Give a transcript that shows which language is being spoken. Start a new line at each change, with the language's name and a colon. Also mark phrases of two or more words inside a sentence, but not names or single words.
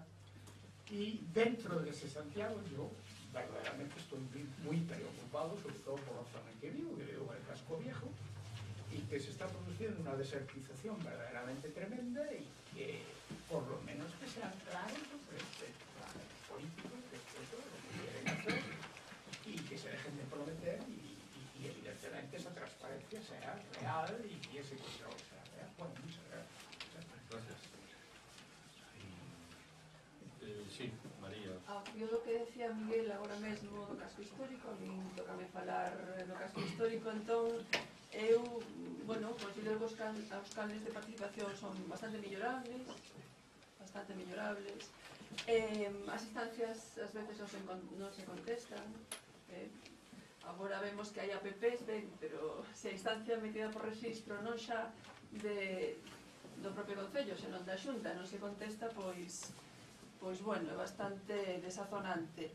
Spanish: Y dentro de ese Santiago yo verdaderamente estoy muy preocupado, sobre todo por la zona en que vivo en el casco viejo, y que se está produciendo una desertización verdaderamente tremenda y que por lo menos que sean claros los políticos respecto de lo que quieren hacer y que se dejen de prometer y evidentemente esa transparencia sea real y ese control sea real. Bueno, muchas gracias. Gracias. Sí, María. Yo lo que decía Miguel
Galician: agora mesmo do casco histórico, a min tócame falar do casco histórico, entón eu, bueno, considero que os canles de participación son bastante mellorables, as instancias ás veces non se contestan, agora vemos que hai APPs, ben, pero se a instancia metida por registro non xa do propio Concello, senón da Xunta, non se contesta, pois bueno, é bastante desazonante.